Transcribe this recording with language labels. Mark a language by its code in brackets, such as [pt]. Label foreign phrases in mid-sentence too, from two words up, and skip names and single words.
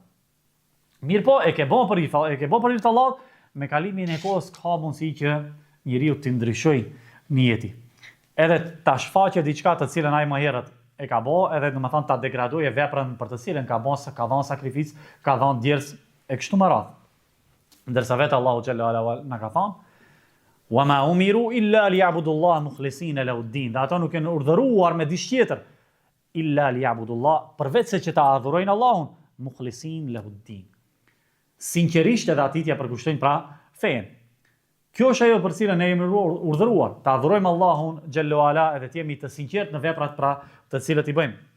[sq] Mirë po, e ke bën për hir të Allahut, me kalimin e kohës ka mundësi që njeriu të ndryshojë niyeti. Edhe ta shfaqë diçka të cilën ai më herët e ka bë, edhe domethënë ta degradojë veprën për të cilën ka bën, ka dhënë sakrificë, ka dhënë djers e kështu me radhë. Ndërsa vetë Allahu [ar] جل وعلا [sq] na ka thënë: [ar] "وما أمروا إلا ليعبدوا الله مخلصين له الدين." [sq] Dhe ato nuk janë urdhëruar me diçka tjetër, [ar] إلا ليعبدوا الله, [sq] përveç se që ta adhurojnë Allahun, [ar] مخلصين له الدين. [sq] Sinqerisht edhe atitja përkushtojnë pra fen. Kjo është ajo për cilën ne jemi urdhëruar, ta adhurojmë Allahun [ar] جل وعلا [sq] edhe të jemi të sinqert në veprat pra të cilët i bëjmë.